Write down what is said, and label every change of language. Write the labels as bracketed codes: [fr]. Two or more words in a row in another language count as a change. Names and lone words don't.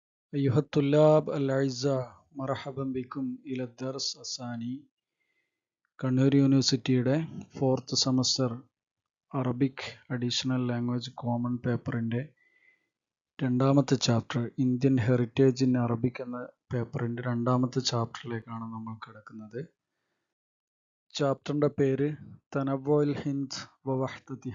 [ar] أيها الطلاب الأعزاء مرحبا بكم إلى الدرس الثاني [ml] കണ്ണൂർ യൂണിവേഴ്സിറ്റിയുടെ 4th സെമസ്റ്റർ [en] Arabic additional language common [ml] പേപ്പറിൻ്റെ രണ്ടാമത്തെ ചാപ്റ്റർ ഇന്ത്യൻ ഹെറിറ്റേജ് ഇൻ അറബിക് എന്ന പേപ്പറിൻ്റെ രണ്ടാമത്തെ ചാപ്റ്ററിലേക്കാണ് നമ്മൾ കിടക്കുന്നത്. ചാപ്റ്ററിൻ്റെ പേര് തനവ്വുൽ ഹിന്ദ് വ വഹ്ദതിഹ.